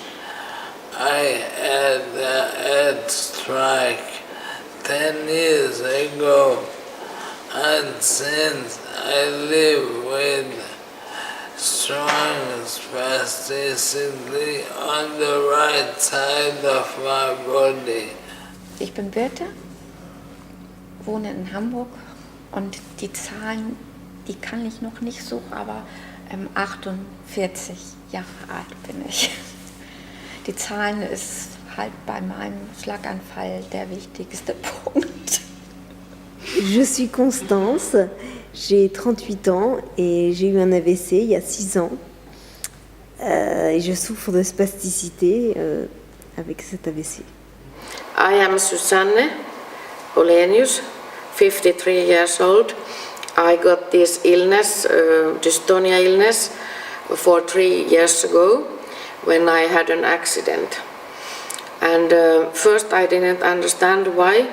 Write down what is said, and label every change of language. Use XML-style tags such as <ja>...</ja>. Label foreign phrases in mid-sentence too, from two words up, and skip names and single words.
<en>I had a head strike 10 years ago, and since I live with strong spasticity on the right side of my body.</en> <de>Ich bin Birte, wohne in Hamburg und die Zahlen, die kann ich noch nicht so, aber 48 Jahre alt bin ich. Die Zahlen ist halt bei meinem Schlaganfall der wichtigste Punkt.</de> <fr>Je suis Constance, j'ai 38 ans et j'ai eu un AVC il y a 6 ans. Et je souffre de spasticité avec cet AVC.</fr> <en>I am Susanne Olenius, 53 years old. I got this illness, dystonia illness, 3 years ago when I had an accident. And first I didn't understand why.</en>